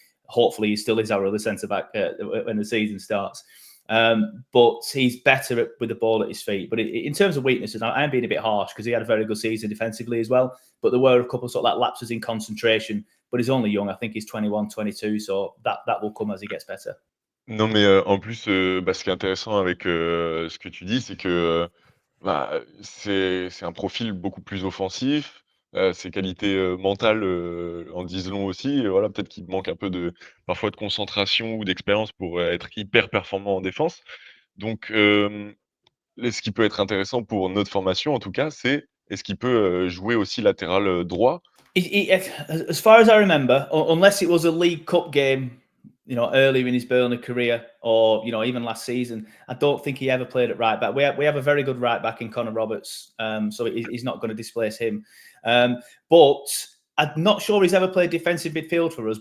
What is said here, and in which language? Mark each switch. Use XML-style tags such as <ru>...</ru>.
<en>Hopefully he still is our other centre-back when the season starts. But he's better with the ball at his feet. But in terms of weaknesses, I am being a bit harsh because he had a very good season defensively as well. But there were a couple of sort of like lapses in concentration. But he's only young. I think he's 21, 22. So that will come as he gets better.</en> <fr>Non, mais en plus, ce qui est intéressant avec, ce que tu dis, c'est que, c'est un profil beaucoup plus offensif, ses qualités, mentales, en disent long aussi et voilà, peut-être qu'il manque un peu parfois de concentration ou d'expérience pour, être hyper performant en défense. Donc, ce qui peut être intéressant pour notre formation en tout cas, c'est est-ce qu'il peut, jouer aussi latéral, droit?</fr> <en>As far as I remember, unless it was a League Cup game, earlier in his Burnley career, or even last season, I don't think he ever played at right back. We have a very good right back in Connor Roberts, so he's not going to displace him. But I'm not sure he's ever played defensive midfield for us.</en>